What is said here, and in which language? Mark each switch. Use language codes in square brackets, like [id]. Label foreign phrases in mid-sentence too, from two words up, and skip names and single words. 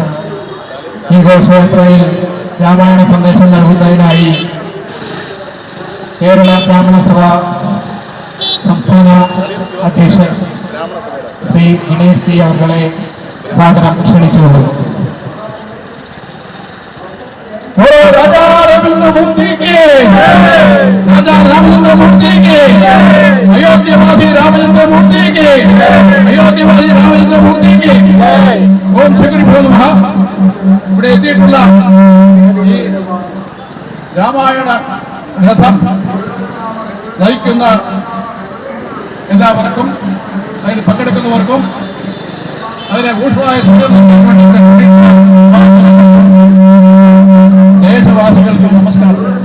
[ml] ഈ ഘോഷയാത്രയിൽ രാമായണ സന്ദേശം നൽകുന്നതിനായി കേരള ബ്രാഹ്മണ സഭ സംസ്ഥാന അധ്യക്ഷൻ ശ്രീ ഗണേഷ് ജി അവരെ സാദരം ക്ഷണിച്ചുകൊള്ളുന്നു. [hi] राजा रामचंद्र मूर्ति की, राजा रामचंद्र मूर्ति की, अयोध्यावासी रामचंद्र मूर्ति की, अयोध्यावासी रामचंद्र मूर्ति की. [sa] ओम श्री नमः. [ml] ഇവിടെ എത്തിയിട്ടുള്ള ഈ രാമായണ രഥം നയിക്കുന്ന എല്ലാവർക്കും അതിൽ പങ്കെടുക്കുന്നവർക്കും അതിനെ ഊഷ്മളമായ ദേശവാസികൾക്കും നമസ്കാരം.